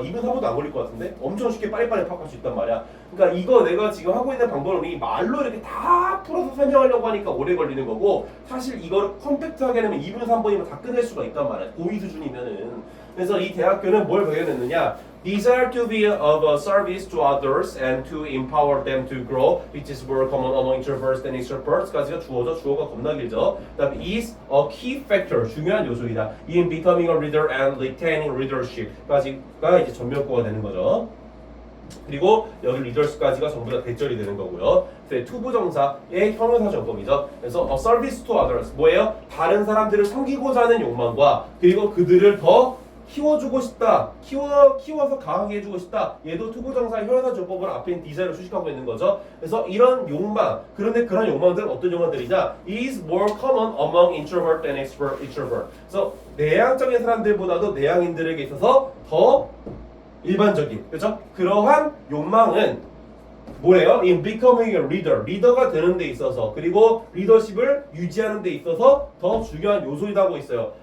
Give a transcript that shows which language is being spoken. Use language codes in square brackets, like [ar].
[ko] 2분 3분도 안 걸릴 것 같은데 엄청 쉽게 빨리빨리 파악할 수 있단 말이야. 그러니까 이거 내가 지금 하고 있는 방법을 우리 말로 이렇게 다 풀어서 설명하려고 하니까 오래 걸리는 거고 사실 이거를 컴팩트하게 하면 2분 3분이면 다 끝낼 수가 있단 말이야. 고의 수준이면은. 그래서 이 대학교는 뭘 배워냈느냐? [en] Desire to be of a service to others and to empower them to grow, which is more common among introverts than extroverts [ko] 까지가 주어져. 주어가 겁나 길죠. 그다음에 [en] is a key factor, [ko] 중요한 요소이다. [en] In becoming a leader and retaining leadership까지가 [ko] 이제 전면구가 되는 거죠. 그리고 여기 리더십까지가 전부 다 대절이 되는 거고요. 투부정사의 형용사 전법이죠. 그래서 [en] a service to others [ko] 뭐예요? 다른 사람들을 섬기고자 하는 욕망과 그리고 그들을 더 키워주고 싶다. 키워서 강하게 해주고 싶다. 얘도 투부정사의 형용사 전법을 앞에 있는 디자인을 수식하고 있는 거죠. 그래서 이런 욕망, 그런데 그런 욕망들은 어떤 욕망들이냐? [en] is more common among introvert than extrovert. [ko] 그래서 내향적인 사람들보다도 내향인들에게 있어서 더 일반적인, 그렇죠? 그러한 욕망은 뭐래요? [en] In becoming a leader, [ko] 리더가 되는 데 있어서 그리고 리더십을 유지하는 데 있어서 더 중요한 요소이라고 있어요.